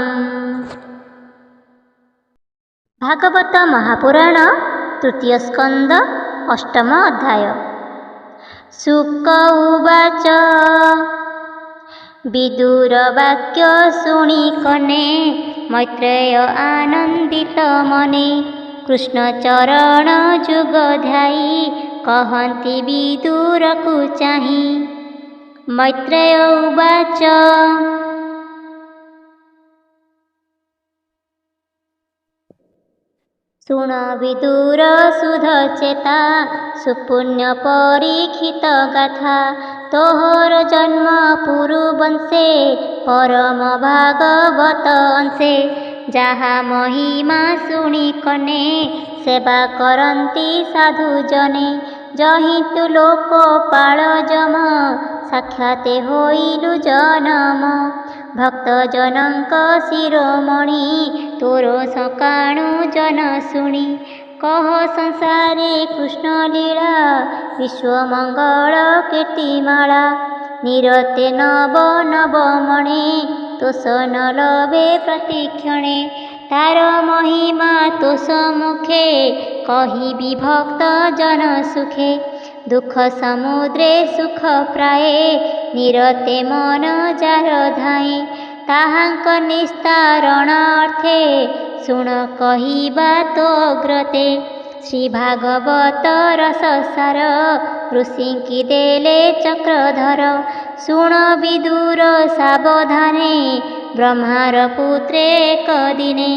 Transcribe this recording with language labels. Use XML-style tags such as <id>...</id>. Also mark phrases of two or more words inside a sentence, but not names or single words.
<or>ଭାଗବତ ମହାପୁରାଣ ତୃତୀୟ ସ୍କନ୍ଦ ଅଷ୍ଟମ ଅଧ୍ୟାୟ।</or> <sa>शुक उवाच</sa> <or>ବିଦୁର ବାକ୍ୟ ଶୁଣି କନେ ମୈତ୍ରେୟ ଆନନ୍ଦିତ ମନେ। କୃଷ୍ଣ ଚରଣ ଯୁଗ ଧ୍ୟାଇ କହନ୍ତି ବିଦୁର କୁ ଚାହି।</or> <sa>मैत्रेय उवाच</sa> <or>ଶୁଣ ବିଦୁର ସୁଧଚେତା ସୁପୁଣ୍ୟ ପରୀକ୍ଷିତ ଗାଥା। ତୋହର ଜନ୍ମ ପୁରୁବଂଶେ ପରମ ଭାଗବତ ଅଂଶେ। ଯାହା ମହିମା ଶୁଣି କନେ ସେବା କରନ୍ତି ସାଧୁ ଜନେ। ଯହିଁ ତୁ ଲୋକପାଳ ଯମ ସାକ୍ଷାତେ ହୋଇଲୁ ଜନମ। ଭକ୍ତ ଜନକ ଶିରୋମଣି ତୋର ସକାଣୁ ଜନ ଶୁଣି। କହ ସଂସାରେ କୃଷ୍ଣ ଲୀଳା ବିଶ୍ୱମଙ୍ଗଳ କୀର୍ତ୍ତିମାଳା। ନିରତେ ନବ ନବ ମଣେ ତୋଷ ନ ଲଭେ ପ୍ରତିକ୍ଷଣେ। ତାର ମହିମା ତୋଷ ମୁଖେ କହି ବିଭକ୍ତ ଜନ ସୁଖେ। ଦୁଖ ସମୁଦ୍ରେ ସୁଖ ପ୍ରାୟେ ନିରତେ ମନ ଯାର ଧାଏ। ତାହାଙ୍କ ନିସ୍ତାରଣ ଅର୍ଥେ ଶୁଣ କହିବା ତୋ ଅଗ୍ରତେ। ଶ୍ରୀ ଭାଗବତ ରସସାର ଋଷିଙ୍କି ଦେଲେ ଚକ୍ରଧର। ଶୁଣ ବିଦୁର ସାବଧାନେ ବ୍ରହ୍ମାର ପୁତ୍ରେ ଏକ ଦିନେ।</or>